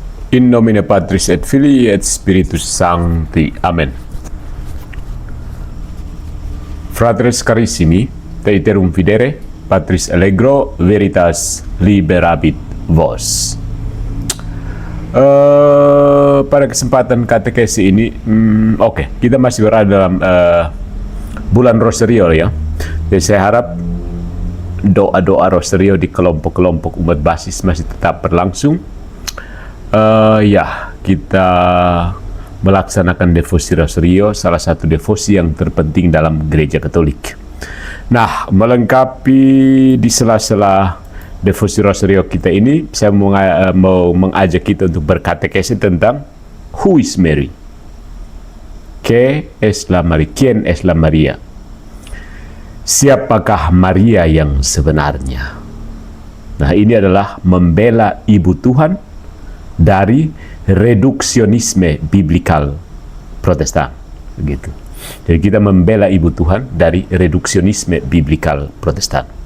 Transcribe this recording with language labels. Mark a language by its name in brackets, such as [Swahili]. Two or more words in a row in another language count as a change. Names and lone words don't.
[Latin] In nomine Patris et Filii et Spiritus Sancti. Amen. Fratres carissimi, te iterum videre, Patris allegro, veritas liberabit vos. [Indonesian] Pada kesempatan katekesi ini, kita masih berada dalam bulan Rosario ya. Jadi saya harap doa-doa Rosario di kelompok-kelompok umat basis masih tetap berlangsung. Kita melaksanakan devosi Rosario, salah satu devosi yang terpenting dalam gereja Katolik. Nah, melengkapi di sela-sela devosi Rosario kita ini, saya mau mengajak kita untuk berkatekesi tentang [English] Who is Mary? [Spanish] ¿Qué es la María? ¿Quién es la María? [Indonesian] Siapakah Maria yang sebenarnya? Nah, ini adalah membela Ibu Tuhan dari reduksionisme biblikal Protestan, begitu. Jadi kita membela Ibu Tuhan dari reduksionisme biblikal Protestan.